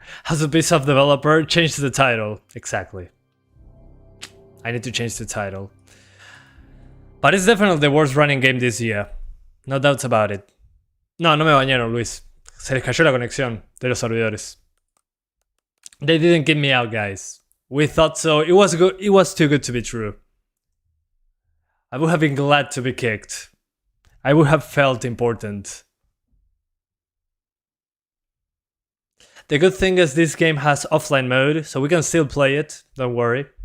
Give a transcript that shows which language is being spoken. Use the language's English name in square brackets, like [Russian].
[English] As a piece of developer, change the title. Exactly. I need to change the title. But it's definitely the worst running game this year. No doubts about it. [Spanish] No, no me bañaron, Luis. Se les cayó la conexión de los servidores. [English] They didn't get me out, guys. We thought so. It was good. It was too good to be true. I would have been glad to be kicked. I would have felt important. The good thing is this game has offline mode, so we can still play it. Don't worry.